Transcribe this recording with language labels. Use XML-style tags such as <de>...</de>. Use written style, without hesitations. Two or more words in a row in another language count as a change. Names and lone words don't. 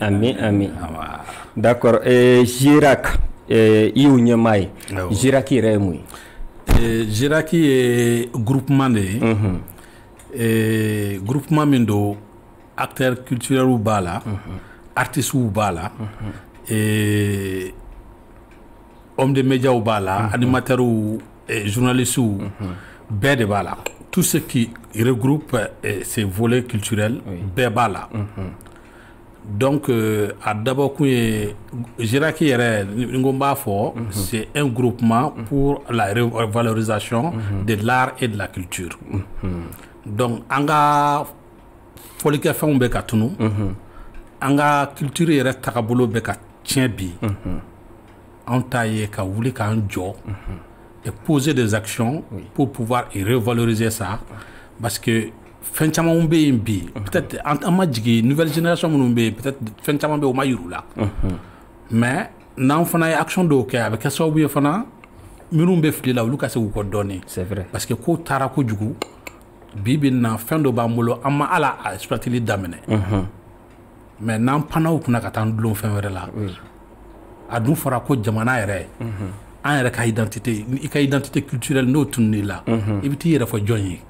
<bm>amin d'accord Jirac i y'o ɲɛmaa ye Jirac yɛrɛ ye mun ye Jirac ye groupement de ye groupement min don</bm> <fr>acteurs culturels</fr> <bm>b'a la artistes b'a la</bm> <fr>hommes de médias</fr> <bm>b'a la</bm> <fr>animateurs journalistes</fr> <bm>bɛɛ de b'a la</bm> <fr>tout ce qui regroupe ces volets culturels</fr> <bm>bɛɛ b'a la donc a dabɔ kun ye Jirac yɛrɛ ni ko n b'a fɔ</bm> <fr>c'est un groupement pour la revalorisation de l'art et de la culture</fr> <bm>donc an ka fɔlikɛfɛnw bɛ ka tunu an ka culture yɛrɛ tagabolo bɛ ka tiɲɛ bi an t'a ye ka wuli k'an jɔ</bm> <fr>et poser des actions pour pouvoir revaloriser ça parce que</fr> <bm>fɛn caman bɛ yen bi peut-être an ma jigin</bm> <fr>nouvelle génération</fr> <bm>minnu bɛ yen peut-être fɛn caman bɛ yen o ma yir'u la mais n'an fana ye action dɔw kɛ a bɛ kɛ sababu ye fana minnu bɛ fili la olu ka se k'u kɔ dɔɔnin</bm> <fr>c'est vrai</fr> <bm>parce que ko taara kojugu bi bi na fɛn dɔ b'an bolo an ma ala a exploiteli daminɛ mais n'an panna u kunna ka taa an dulon fɛn wɛrɛ la a dun fɔra ko jamana yɛrɛ an yɛrɛ ka identité i ka</bm> <fr>identité culturelle</fr> <bm>n'o tununi la i bɛ t'i yɛrɛ fɔ jɔn ye</bm>